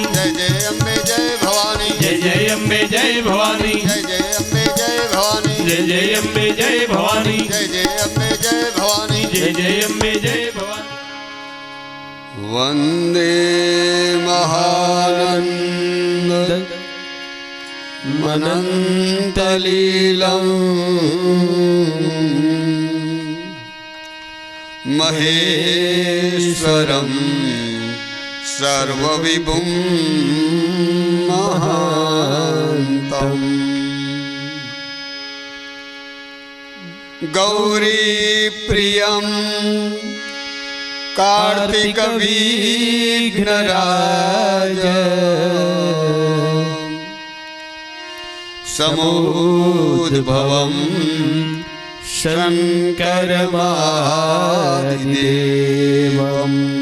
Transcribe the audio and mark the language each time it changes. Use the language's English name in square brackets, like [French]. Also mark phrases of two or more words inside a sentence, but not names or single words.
[Gujarati] જય જય અંબે જય ભવાની જય જય અંબે જય ભવાની જય જય અંબે જય ભવાની જય જય અંબે જય ભવાની જય જય અંબે જય ભવાની જય જય અંબે જય ભવાની। [Sanskrit] વંદે મહાનંદ मनन्तलीलं महेश्वरं सर्वविभुं महान्तम् गौरीप्रियं कार्तिकविघ्नराज समुद्भवं शङ्करमादिदेवं